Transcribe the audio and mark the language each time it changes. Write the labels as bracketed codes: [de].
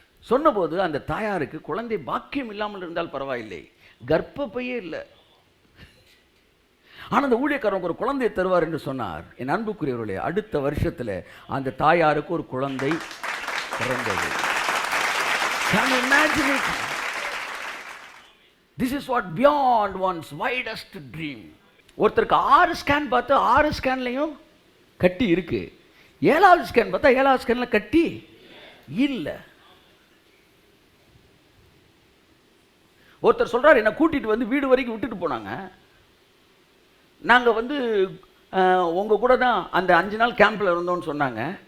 [ta] சொன்னபோது அந்த தாயாருக்கு குழந்தை பாக்கியம் இல்லாமல் இருந்தால் பரவாயில்லை, கர்ப்பப்பையே இல்லை, ஆனால் அந்த ஊழியக்காரனுக்கு ஒரு குழந்தையை தருவார் என்று சொன்னார். என் அன்புக்குரியவர்களே, அடுத்த வருஷத்தில் அந்த தாயாருக்கு ஒரு குழந்தை பிறந்தது. [en] Can you imagine it? This is what beyond one's widest dream. [ta] ஒருத்தருக்கு 6 ஸ்கேன் பார்த்து 6 ஸ்கேன்லையும் கட்டி இருக்கு, 7வது ஸ்கேன் பார்த்தா 7வது ஸ்கேன்ல கட்டி இல்லை. ஒருத்தர் சொல்றாரு, என்னை கூட்டிட்டு வந்து வீடு வரைக்கும் விட்டுட்டு போனாங்க, நாங்கள் வந்து உங்கள் கூட தான் அந்த 5 நாள் கேம்பில் இருந்தோம்னு சொன்னாங்க.